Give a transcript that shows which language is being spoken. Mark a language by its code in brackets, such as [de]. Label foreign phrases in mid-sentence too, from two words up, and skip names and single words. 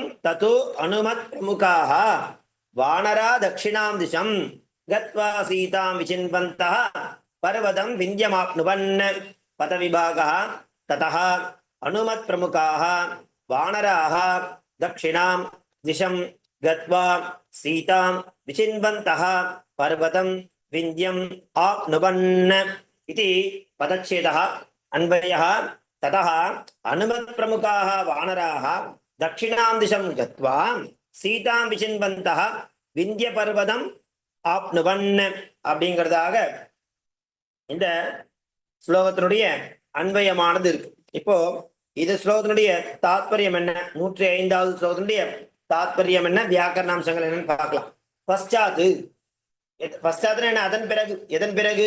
[sa] ततः अनुमत् प्रमुखाः वानराः दक्षिणां दिशं गत्वा सीतां विचिन्वन्तः पर्वतं विन्ध्यमाप्नुवन्. पदविभागः ततः अनुमत् प्रमुखाः वानराः दक्षिणां दिशं गत्वा सीतां विचिन्वन्तः पर्वतं विन्ध्यम् आप्नुवन् इति पदच्छेदः अन्वयः. ततः अनुमत् प्रमुखाः वानराः दक्षिणां दिशं गत्वा सीतां विचिन्वन्तः विंध्य पर्वतम् ஆப்னுவன் [ta] அப்படிங்கிறதாக இந்த ஸ்லோகத்தினுடைய அன்வயமானது இருக்கு. இப்போ இது ஸ்லோகத்தினுடைய தாத்பரியம் என்ன? 105வது ஸ்லோகத்தினுடைய தாத்பரியம் என்ன? வியாக்கரணாம்சங்கள் என்னன்னு பார்க்கலாம். பశ్చాத்து என்ன? அதன் பிறகு. எதன் பிறகு?